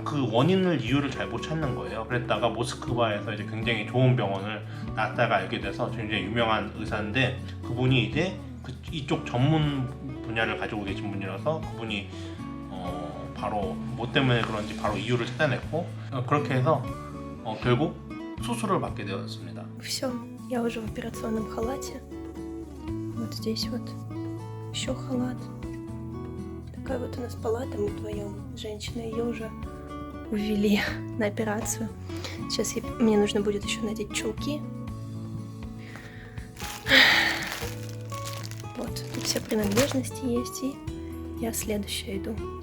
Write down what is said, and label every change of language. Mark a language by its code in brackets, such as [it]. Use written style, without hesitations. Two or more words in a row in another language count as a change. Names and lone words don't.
[ko] 그 원인을 이유를 잘 못 찾는 거예요. 그랬다가 모스크바에서 이제 굉장히 좋은 병원을 나스타가 알게 돼서 굉장히 유명한 의사인데 그분이 이제 이쪽 전문 분야를 가지고 계신 분이라서 그분이 바로 뭐 때문에 그런지 바로 이유를 찾아냈고 그렇게 해서 결국 수술을 받게 되었습니다. [ru] Все, я уже в операционном халате. Вот здесь вот еще халат. Такая вот у нас палата, мы вдвоем. Женщина, ее уже увели на операцию. Сейчас мне нужно будет еще надеть чулки. Вот, тут все принадлежности есть, и я следующая иду.